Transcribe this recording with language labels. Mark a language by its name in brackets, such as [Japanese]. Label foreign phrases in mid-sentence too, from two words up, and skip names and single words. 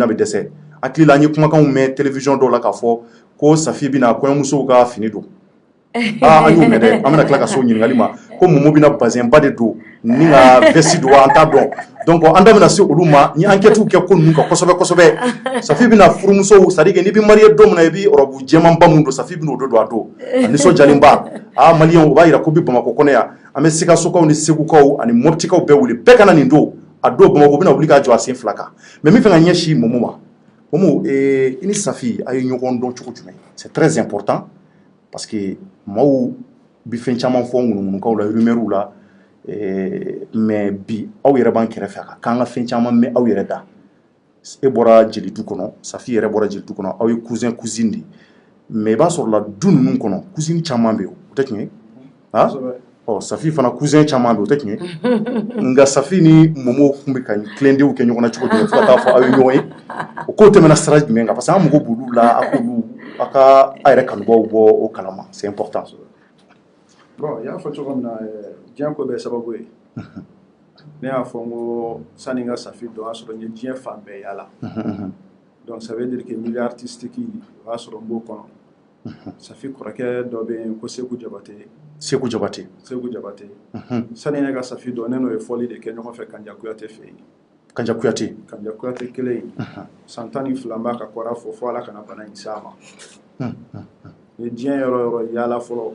[Bambara] bɛ dɛsɛ hakili la an ye kumakanw mɛn télévision dɔw la k'a fɔ ko Safi bɛna kɔɲɔmusow ka fini don an y'o mɛn dɛ an bɛna tila ka so ɲininkali ma ko Momo bɛna bazin ba de don ni ka veste don an t'a dɔn donc an da bɛna se olu ma ni enquêtew kɛ ko ninnu kan kosɛbɛ kosɛbɛ Safi bɛna furumusow [French] c'est à dire que [Bambara] n'i bɛ marié don min na i bɛ robe jɛman ba mun don Safi bɛna o don a don a nisɔndiyalen ba maliyɛnw o b'a jira ko bi Bamakɔ kɔnɔ yan an bɛ Sikasokaw ni Segukaw ani Moptikaw bɛɛ wuli bɛɛ kana nin don a don Bamakɔ bɛna wuli k'a jɔ a sen 2 kan mais min fɛ ka ɲɛsin Momo ma Momo i ni Safi a ye ɲɔgɔn dɔn cogo jumɛn [French] c'est très important parce que [Bambara] maaw bɛ fɛn caman fɔ ŋunuŋunukaw la rumeurs la mais bi aw yɛrɛ b'an kɛrɛfɛ a k'an ka fɛn caman mɛn aw yɛrɛ da e bɔra jelidu kɔnɔ Safi yɛrɛ bɔra jelidu kɔnɔ aw ye [French] cousin cousine [Bambara] de mais i b'a sɔrɔ la du ninnu kɔnɔ cousine caman bɛ yen o tɛ tiɲɛ ye Safi fana cousin caman bɛ yen o tɛ tiɲɛ ye nka Safi ni Momo tun bɛ ka tilendenw kɛ ɲɔgɔn na cogo jumɛn fo ka taa fɔ aw ye ɲɔgɔn ye o kow tɛmɛna sira jumɛn kan parce que an mago b'olu la a ka a yɛrɛ kanubaw bɔ o kalama [French] c'est important. [Bambara] Bon, y'a fɔ cogo min na diɲɛ ko bɛɛ sababu ye ne y'a fɔ n ko sani n ka Safi dɔn o y'a sɔrɔ n ye diɲɛ fan bɛɛ yala [French] donc ça veut dire que milieu artistique [Bambara] o y'a sɔrɔ n b'o kɔnɔ Safi kɔrɔkɛ dɔ bɛ yen ko Seku Jabate sani ne ka Safi dɔn ne n'o ye fɔli de kɛ ɲɔgɔn fɛ Kanja Kuyate fɛ yen Kanja Kuyate kelen san 12 b'a ka kɔrɔ fɔ ala kana bana in s'a ma ni diɲɛ yɔrɔ yɔrɔ yala fɔlɔ